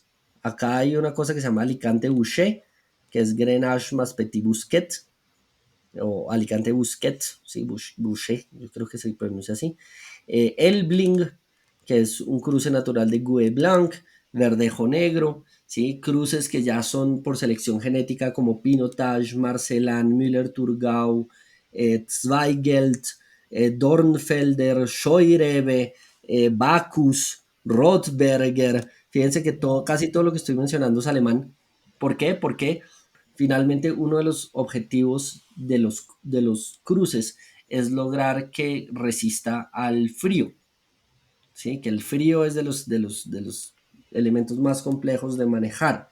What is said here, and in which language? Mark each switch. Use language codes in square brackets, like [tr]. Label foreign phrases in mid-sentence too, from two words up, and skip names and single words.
[es] Acá hay una cosa que se llama Alicante Bouschet, que es Grenache más Petit Bousquet, o Alicante Busquet, sí, Boucher, yo creo que se pronuncia así. Elbling, que es un cruce natural de Gouais Blanc, Verdejo Negro, ¿sí? Cruces que ya son por selección genética como Pinotage, Marcelin, Müller-Thurgau, Zweigelt, Dornfelder, Scheurebe, Bacchus, Rothberger. Fíjense que casi todo lo que estoy mencionando es alemán. ¿Por qué? Porque finalmente uno de los objetivos de los cruces es lograr que resista al frío, ¿sí? Que el frío es de los elementos más complejos de manejar.